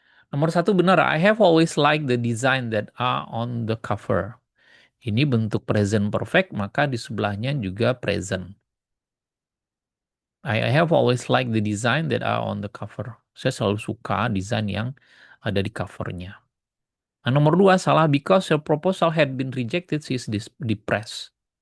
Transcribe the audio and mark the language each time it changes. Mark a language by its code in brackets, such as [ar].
[id] Nomor satu benar, [en] I have always liked the design that are on the cover. [id] Ini bentuk present perfect, maka di sebelahnya juga present. [en] I have always liked the design that are on the cover. [id] Saya selalu suka desain yang ada di covernya. Nah, nomor dua salah [en] because your proposal had been rejected, she is depressed.